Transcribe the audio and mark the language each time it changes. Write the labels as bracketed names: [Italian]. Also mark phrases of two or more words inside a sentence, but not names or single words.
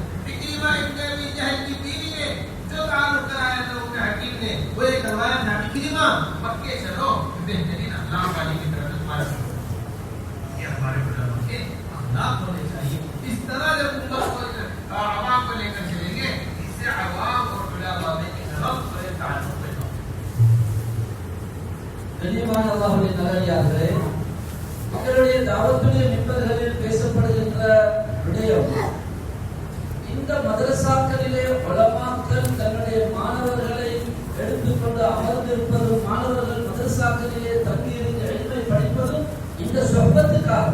[Urdu] اکرمہ ابن ابی جہل کی بیوی نے جو تعلق کرایا تھا ان حکیم نے وہ یہ کروایا تھا. اکرمہ مکے چلو بہترین اخلاق والے کی طرف سے تمہارے پاس. یہ ہمارے علماء کے اخلاق ہونے چاہیے. اس طرح جب امت کو عوام کو لے کر چلیں گے اس سے عوام اور علماء میں طرف بڑے تعلق پیدا ہوگا. [Tamil] கண்ணியமான அல்லாஹ்வுடைய நல்லடியார்களே, மக்களுடைய தாவத்துடைய மிம்பர்களில் பேசப்படுகின்ற விடயம், இந்த மதரசாக்களிலே உலமாக்கள் தன்னுடைய மாணவர்களை எடுத்துக்கொண்டு அமர்ந்திருப்பதும் மாணவர்கள் மதரசாக்களிலே தங்கியிருந்து இல்மை படிப்பதும் இந்த சொஹ்பத்துக்காக.